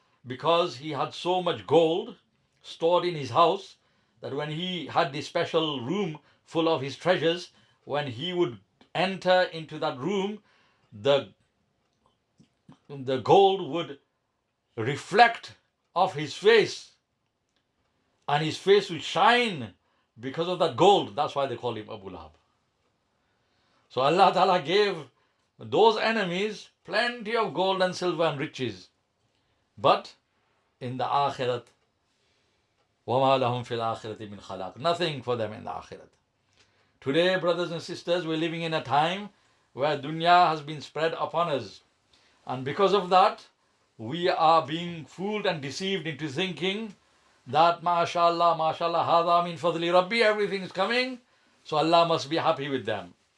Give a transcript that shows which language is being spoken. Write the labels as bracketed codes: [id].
[en] because he had so much gold stored in his house that when he had this special room full of his treasures, when he would enter into that room, the gold would reflect off his face and his face would shine because of that gold. That's why they call him Abu Lahab. So Allah Ta'ala gave those enemies plenty of gold and silver and riches. But in the akhirat, [ar] وَمَا لَهُمْ فِي الْآخِرَةِ مِنْ خَلَاقٍ. [en] Nothing for them in the akhirat. Today, brothers and sisters, we're living in a time where dunya has been spread upon us. And because of that, we are being fooled and deceived into thinking that mashallah, mashallah, hadha min fadli rabbi, everything is coming, so Allah must be happy with them.